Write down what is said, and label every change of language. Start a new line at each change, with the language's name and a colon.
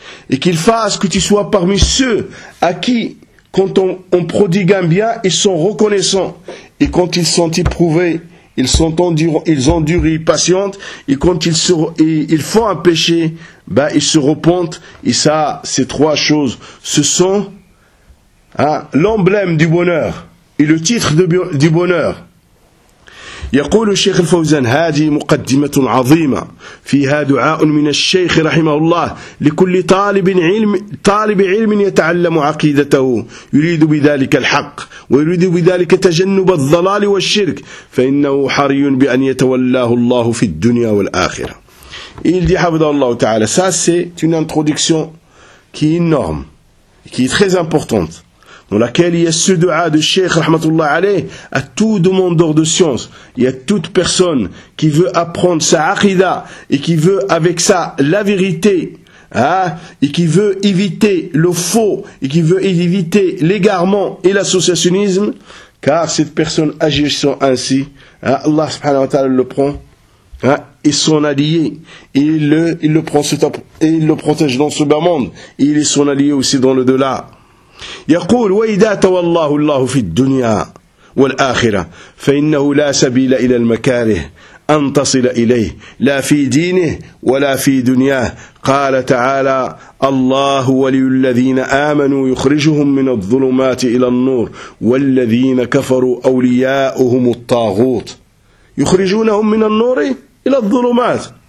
French: et qu'il fasse que tu sois parmi ceux à qui, quand on prodigue un bien, ils sont reconnaissants, et quand ils sont éprouvés, ils endurent, ils patientent, et quand ils font un péché, ils se repentent. Et ça, ces trois choses, ce sont l'emblème du bonheur et le titre du bonheur.
Arabic: يقول الشيخ الفوزان: هذه مقدمة عظيمة، فيها دعاء من الشيخ رحمه الله لكل طالب علم يتعلم عقيدته، يريد بذلك الحق ويريد بذلك تجنب الضلال والشرك، فإنه حري بأن يتولاه الله في الدنيا والآخرة.
French: Il dit
Arabic: حفظه الله تعالى:
French: ça c'est une introduction qui est énorme, qui est très importante, dans laquelle il y a ce dua de Cheikh Rahmatullah Alayh à tout demandeur de science et à toute personne qui veut apprendre sa aqida et qui veut avec ça la vérité, et qui veut éviter le faux et qui veut éviter l'égarement et l'associationnisme, car cette personne agissant ainsi, Allah subhanahu wa ta'ala le prend, et son allié, et il le protège dans ce bas monde, et il est son allié aussi dans le delà.
Arabic: يقول: وإذا تولى الله في الدنيا والآخرة فإنه لا سبيل إلى المكاره أن تصل إليه، لا في دينه ولا في دنياه. قال تعالى: الله ولي الذين آمنوا يخرجهم من الظلمات إلى النور والذين كفروا أولياؤهم الطاغوت يخرجونهم من النور إلى الظلمات.